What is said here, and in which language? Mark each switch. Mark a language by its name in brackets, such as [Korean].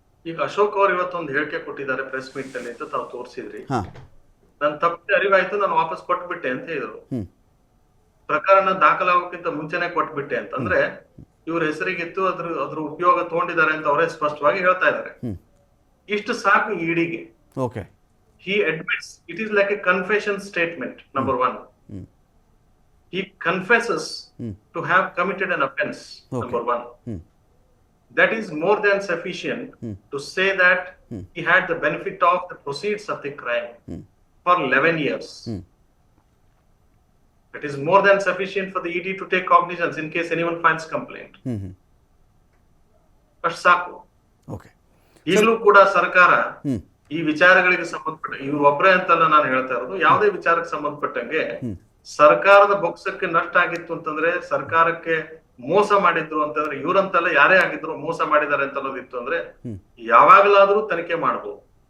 [Kannada] ಈಗ ಅಶೋಕ್ ಅವರು ಇವತ್ತೊಂದು ಹೇಳಿಕೆ ಕೊಟ್ಟಿದ್ದಾರೆ ಪ್ರೆಸ್ ಮೀಟ್ ಅಲ್ಲಿ ಅಂತ ತಾವು ತೋರಿಸಿದ್ರಿ. ನನ್ ತಪ್ಪು ಅರಿವಾಯ್ತು, ನಾನು ವಾಪಸ್ ಕೊಟ್ಬಿಟ್ಟೆ ಅಂತ ಹೇಳಿದ್ರು. ಪ್ರಕರಣ ದಾಖಲಾಗೋಕ್ಕಿಂತ ಮುಂಚೆನೆ ಕೊಟ್ಬಿಟ್ಟೆ ಅಂತಂದ್ರೆ ಇವ್ರ ಹೆಸರಿಗಿತ್ತು, ಅದ್ರ ಉಪಯೋಗ ತಗೊಂಡಿದ್ದಾರೆ ಅಂತ ಅವರೇ ಸ್ಪಷ್ಟವಾಗಿ ಹೇಳ್ತಾ ಇದ್ದಾರೆ. ಇಷ್ಟು ಸಾಕು ಇಡಿಗೆ. Okay, [English] he admits it is like a confession statement. Number one, he confesses to have committed an offense. Number one, that is more than sufficient to say that he had the benefit of the proceeds of the crime for 11 years. It is more than sufficient for the ED to take cognizance in case anyone files complaint. [Kannada] ಅಷ್ಟು ಸಾಕು. ಈಗಲೂ ಕೂಡ ಸರ್ಕಾರ ಈ ವಿಚಾರಗಳಿಗೆ ಸಂಬಂಧಪಟ್ಟ, ಇವ್ರು ಒಬ್ಬರೇ ಅಂತಲ್ಲ ನಾನು ಹೇಳ್ತಾ ಇರೋದು, ಯಾವುದೇ ವಿಚಾರಕ್ಕೆ ಸಂಬಂಧಪಟ್ಟಂಗೆ ಸರ್ಕಾರದ ಬೊಕ್ಸಕ್ಕೆ ನಷ್ಟ ಆಗಿತ್ತು ಅಂತಂದ್ರೆ, ಸರ್ಕಾರಕ್ಕೆ ಮೋಸ ಮಾಡಿದ್ರು ಅಂತಂದ್ರೆ, ಇವ್ರಂತಲ್ಲ ಯಾರೇ ಆಗಿದ್ರು ಮೋಸ ಮಾಡಿದ್ದಾರೆ ಅಂತ ಅನ್ನೋದಿತ್ತು ಅಂದ್ರೆ ಯಾವಾಗಲಾದ್ರೂ ತನಿಖೆ ಮಾಡಬಹುದು.